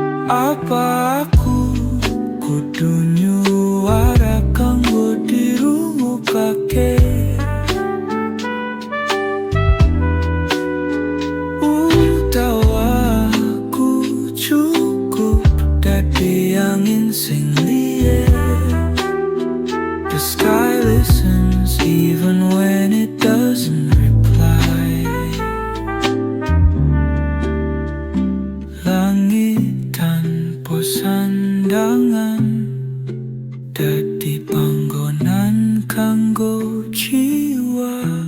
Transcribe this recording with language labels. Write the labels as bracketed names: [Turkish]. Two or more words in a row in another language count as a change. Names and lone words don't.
[Javanese] Apa aku kudu nyuara kanggo dirungokake? Utawa aku cukup dadi angin sing liye. [English] The sky listens even when it doesn't reply. [Javanese] Langit tanpa sandangan dadi panggonan kanggo jiwa.